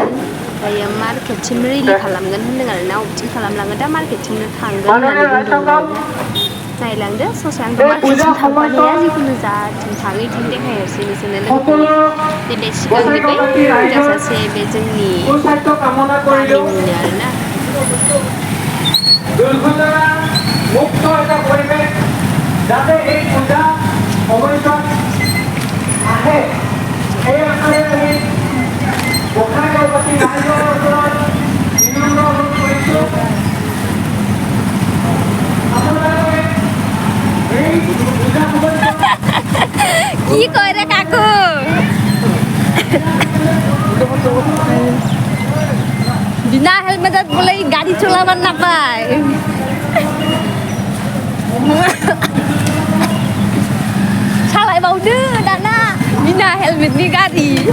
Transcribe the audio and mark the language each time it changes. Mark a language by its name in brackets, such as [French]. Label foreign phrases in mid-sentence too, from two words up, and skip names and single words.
[Bodo] दायो मार्केटसिम रिलि खालामगोन होनदों आरोना, अबेथिं खालामलाङो दा मार्केटसिमनो थांगोन होननानै बुंदों। नायलांदो ससे आंथ' मार्केटसिम थांफानो हाया, जिखुनु जाथिं थाङो इथिं देखायहरसै बिसोरनो लोगोफोर। बे सिगांनि बै जासासे बे जोंनि गारिनिनो आरोना। [Assamese] মুক্ত এটা পরিবেশ যাতে এই পূজা অবশ্যই আহে, এই আশাৰে আমি গোসাইগাঁওবাসী ৰাইজৰ ওচৰত বিনম্ৰ অনুৰোধ কৰিছোঁ, আপোনালোকে এই পূজা কি কয় ৰে কাকু, বিনা হেলমেটত বোলে গাড়ী চলাব নাপায়। [Bodo] सालायबावदो दाना बिना हेलमेटनि गारि।